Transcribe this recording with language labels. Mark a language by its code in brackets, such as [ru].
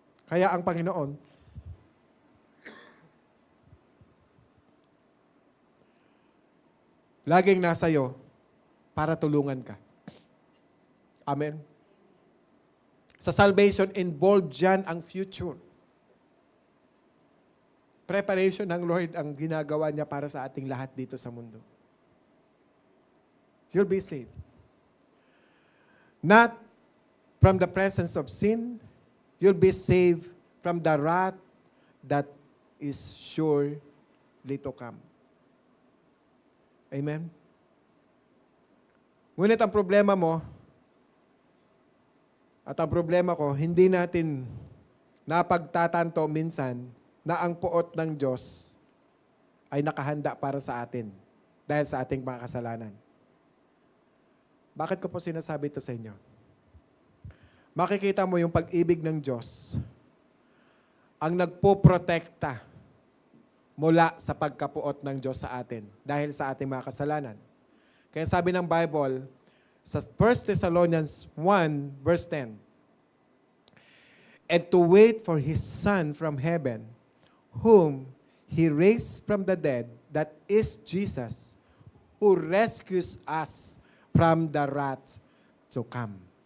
[tl] Kaya ang Panginoon, laging nasa iyo para tulungan ka. Amen? Sa salvation, involved dyan ang future. Preparation ng Lord ang ginagawa niya para sa ating lahat dito sa mundo. [en] You'll be saved. Not from the presence of sin, you'll be saved from the wrath that is surely to come. Amen? [tl] Ngunit ang problema mo, at ang problema ko, hindi natin napagtatanto minsan na ang puot ng Diyos ay nakahanda para sa atin dahil sa ating mga kasalanan. Bakit ko po sinasabi ito sa inyo? Makikita mo yung pag-ibig ng Diyos ang nagpoprotekta mula sa pagkapuot ng Diyos sa atin dahil sa ating mga kasalanan. Kaya sabi ng Bible, sa [en] 1 Thessalonians 1, verse 10, and to wait for His Son from heaven, whom He raised from the dead, that is Jesus, who rescues us from the wrath to come.